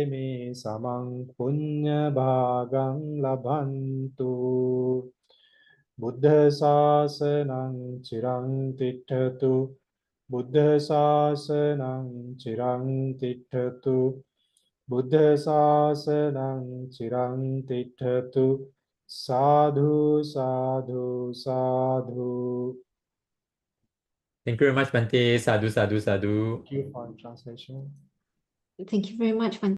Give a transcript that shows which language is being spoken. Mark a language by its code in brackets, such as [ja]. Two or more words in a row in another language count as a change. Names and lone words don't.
[pi] me samang punya bhagang labhantu buddha sasanang chirang tiṭṭhatu buddha sasanang chirang tiṭṭhatu Buddha sasanang chirang tiṭṭhatu sadhu sadhu sadhu. [en] Thank you very much, Bhante. [pi] Sadhu, sadhu, sadhu. [en] Thank you for translation. Thank you very much, Bhante.